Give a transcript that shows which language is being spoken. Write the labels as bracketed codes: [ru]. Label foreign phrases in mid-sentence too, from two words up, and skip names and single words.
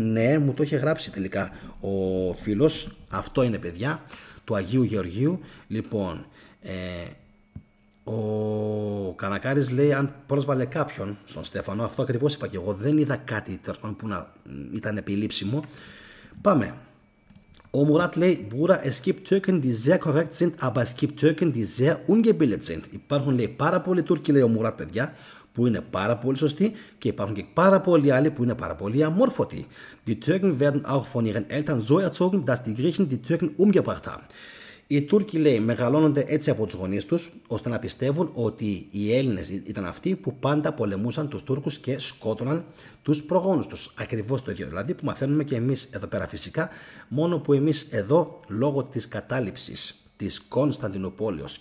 [el] Ναι, μου το είχε γράψει τελικά ο φίλος. Αυτό είναι, παιδιά, του Αγίου Γεωργίου. Λοιπόν, ο Κανακάρης λέει αν πρόσβαλε κάποιον στον Στέφανο. Αυτό ακριβώς είπα και εγώ. Δεν είδα κάτι που να ήταν επιλήψιμο. Πάμε. Ο Murat λέει [de] Bruder, es gibt Türken, die sehr korrekt sind, aber es gibt Türken, die sehr ungebildet sind. [el] Υπάρχουν, λέει, πάρα πολλοί Τούρκοι, λέει ο Murat, παιδιά, που είναι πάρα πολύ σωστοί, και υπάρχουν και πάρα πολλοί άλλοι που είναι πάρα πολύ αμόρφωτοι. [de] Die Türken werden auch von ihren Eltern so erzogen, dass die Griechen die Türken umgebracht haben. [el] Οι Τούρκοι, λέει, μεγαλώνονται έτσι από τους γονείς τους, ώστε να πιστεύουν ότι οι Έλληνες ήταν αυτοί που πάντα πολεμούσαν τους Τούρκους και σκότωναν τους προγόνους τους. Ακριβώς το ίδιο δηλαδή που μαθαίνουμε και εμείς εδώ πέρα φυσικά, μόνο που εμείς εδώ λόγω της κατάληψης της Κωνσταντινούπολης